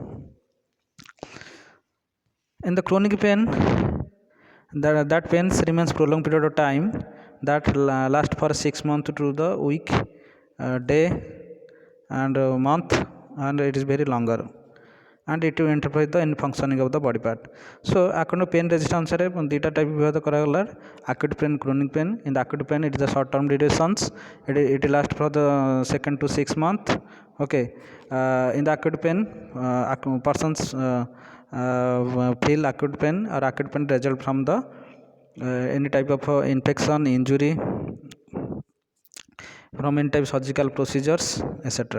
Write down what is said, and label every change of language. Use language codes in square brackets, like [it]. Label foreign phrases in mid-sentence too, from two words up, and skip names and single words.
[en] In the chronic pain, that pain remains prolonged period of time, that last for 6 months to the week, day, and month, and it is very longer, and it will interfere the functioning of the body part. So according to pain resistance [or] ରେ ଦୁଇଟା ଟାଇପ ବିଭାଗ କରାଗଲା, [en] acute pain, chronic pain. In the acute pain it is the short term durations, it last for the 2 to 6 months. Okay, in the acute pain persons feel acute pain, or acute pain result from the any type of infection, injury, from any type of surgical procedures, etc.